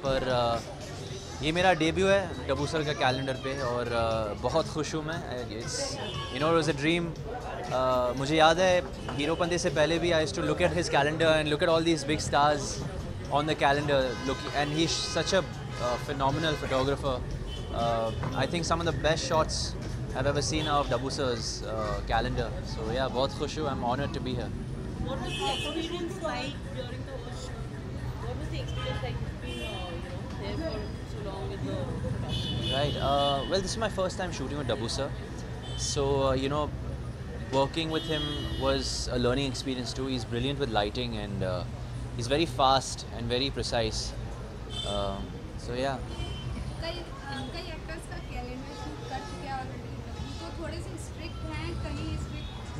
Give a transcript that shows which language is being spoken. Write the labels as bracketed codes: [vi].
[hi] पर ये मेरा डेब्यू है डब्बू सर का कैलेंडर पे और बहुत खुश हूँ मैं। [en] It's you know it was a dream. [hi] मुझे याद है हीरोपंती से पहले भी [en] I used to look at his calendar and look at all these big stars on the calendar, and he's such a phenomenal photographer. I think some of the best shots I've ever seen of Dabbu sir's calendar. So yeah, [hi] बहुत खुश हूँ. [en] I'm honored to be here. What was the experience like during the workshop? What was the experience like being, there for so long with the photography? Right. Well, this is my first time shooting with Dabbu sir. So working with him was a learning experience too. He's brilliant with lighting and he's very fast and very precise. So yeah. [hi] कई actors का calendar shoot कर चुके हैं already, तो थोड़े से strict हैं, कहीं स्ट्रिक्ट